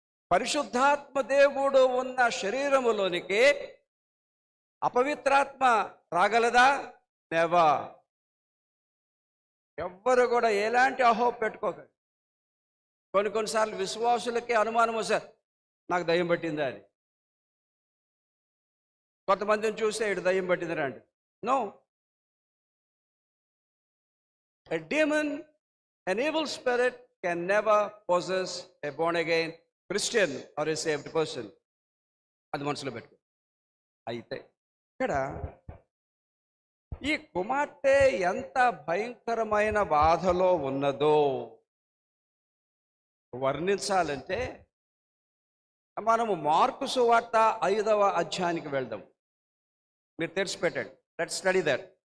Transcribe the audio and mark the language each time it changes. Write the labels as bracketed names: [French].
[Telugu] పరిశుద్ధాత్మ దేవుడు ఉన్న శరీరములోనికి అపవిత్రాత్మ రాగలదా? నెవా. ఎవ్వరు కూడా ఎలాంటి అహో పెట్టుకోకండి. కొన్నిసార్లు విశ్వాసులకి అనుమానం వస్తారు, నాకు దయ్యం పట్టిందా అని. కొంతమందిని చూస్తే ఇటు దయ్యం పట్టిందిరా అంటే. [English] No. A demon, an evil spirit can never possess a born again Christian or a saved person. [Telugu] అది మనసులో పెట్టుకో. అయితే ఇక్కడ ఈ కుమార్తె ఎంత భయంకరమైన బాధలో ఉన్నదో వర్ణించాలంటే మనము మార్కు సువార్త 5వ అధ్యాయానికి వెళ్దాం. మీరు తెరిచిపెట్టండి. [English] Let's study that.